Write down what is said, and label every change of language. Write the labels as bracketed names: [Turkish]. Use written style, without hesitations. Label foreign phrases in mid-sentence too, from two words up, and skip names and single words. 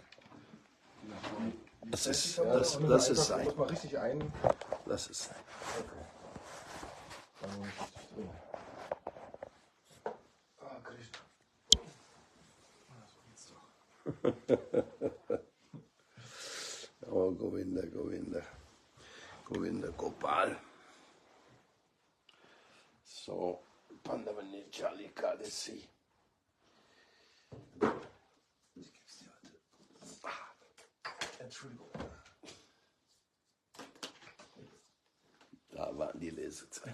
[German] Die nach vorne. Das ist Lass es sein. Muss mal richtig ein. Lass es sein. Okay. Dann muss ich richtig drin. Ah, Krishna. So geht's doch. Oh, Govinda, Govinda. Govinda Gopal. So, Pandava Nirjal Ekadasi. Ich geb's dir heute. Entschuldigung. Da waren die Lesezeichen.